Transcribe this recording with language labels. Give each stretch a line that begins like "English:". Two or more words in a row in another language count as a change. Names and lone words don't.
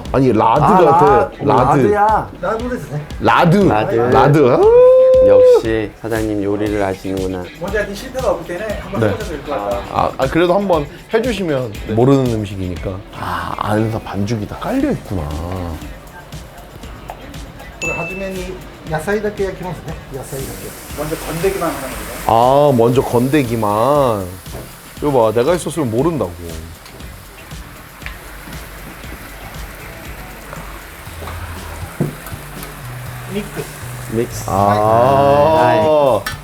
Korean: 아니, 라드 같아. 라드. 라드. 라드. 아. 역시 사장님 요리를 아시는구나. 먼저 실패가 없을 때는 한번 네. 해보셔도 될 것 같아요. 그래도 한번 해주시면 모르는 음식이니까. 아, 안에서 반죽이 다 깔려 있구나.
Japanese: これ初めに野菜だけ焼きますね。野菜だけ。
Korean: 먼저 건더기만 하는 거예요. 아, 먼저 건더기만. 이거 봐, 내가 있었으면 모른다고. 믹스. 아.